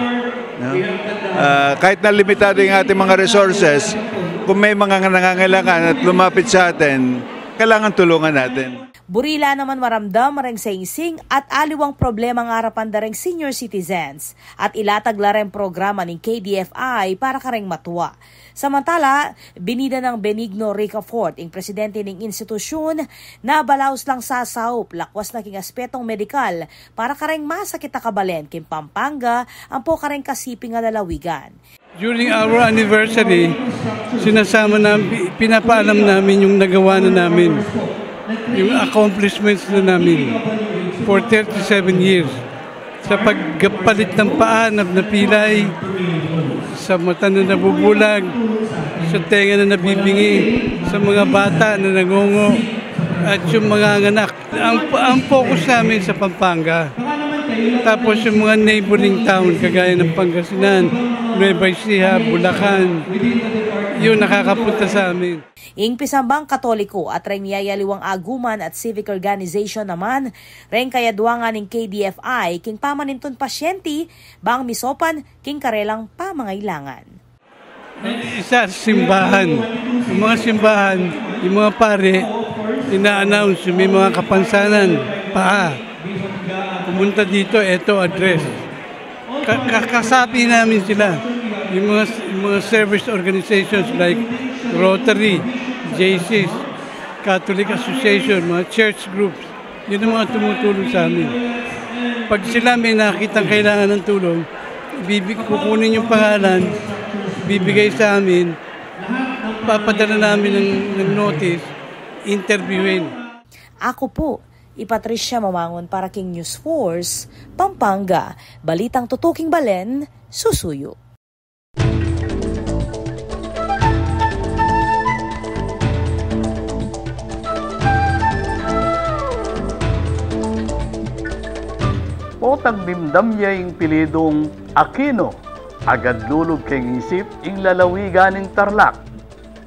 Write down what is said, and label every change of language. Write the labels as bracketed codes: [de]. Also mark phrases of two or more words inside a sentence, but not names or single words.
[tl] Kahit na limitado yung ating mga resources, kung may mga nangangailangan at lumapit sa atin, kailangan tulungan natin. [pam] Burila naman maramdam marang saing-sing at aliwang problema ng harapan dareng senior citizens at ilatag lareng programa ng KDFI para kareng matuwa. Samantala, binida ng Benigno Ricafort, ang presidente ng institusyon, na balaos lang sasaup, lakwas na king aspetong medikal para kareng masakit kabalen king Pampanga ang po kareng kasiping nga lalawigan. [en] During our anniversary, [tl] sinasama namin, pinapaalam namin yung nagawa na namin, yung accomplishments na namin [en] for 37 years. [tl] Sa pagpalit ng paa na napilay, sa mata na nabubulag, sa tenga na nabibingi, sa mga bata na nangungo, at yung mga anak. Ang focus namin sa Pampanga. Tapos yung mga [en] neighboring town, [tl] kagaya ng Pangasinan, Nueva Ecija, Bulacan, yun nakakapunta sa amin. [pam] Ing pisambang Katoliko at ring niyayaliwang aguman at [en] civic organization [pam] naman, ring kayaduangan ng KDFI king pamaninton pasyente bang misopan king karelang pamangailangan. [tl] Isa simbahan. Yung mga simbahan, yung mga pare, ina-announce may mga kapansanan, paa. Pumunta dito, eto address. Kakasabi namin sila. Yung mga [en] service organizations like [tl] Rotary, JCs, Catholic Association, mga church groups, yun ang mga tumutulong sa amin. Pag sila may nakitang kailangan ng tulong, kukunin yung pangalan, bibigay sa amin, papadala namin ng notice, interviewin. Ako po, [pam] Patricia Mamangon para King News Force, Pampanga. Balitang tutuking balen, susuyo. Potang dimdam niya yung pilidong Aquino, agad lulog kay isip ing lalawigan ng Tarlac.